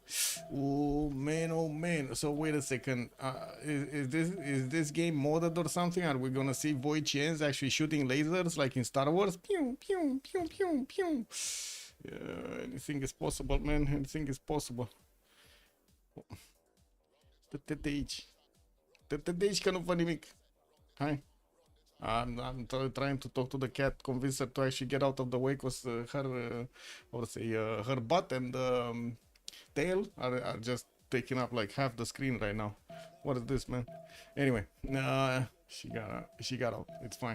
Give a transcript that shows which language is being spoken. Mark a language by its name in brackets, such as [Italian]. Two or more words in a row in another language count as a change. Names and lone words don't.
[English] Oh man. So wait a second. Is this game modded or something? Are we going to see Void Chains actually shooting lasers like in Star Wars? Pew, pew, pew, pew, pew. Anything is possible, man. Anything is possible. [Romanian] TTH că nu văd nimic. Hai. [English] I'm trying to talk to the cat, convince her to actually get out of the way, because her butt and tail are just taking up like half the screen right now. What is this, man? Anyway, she got out. It's fine.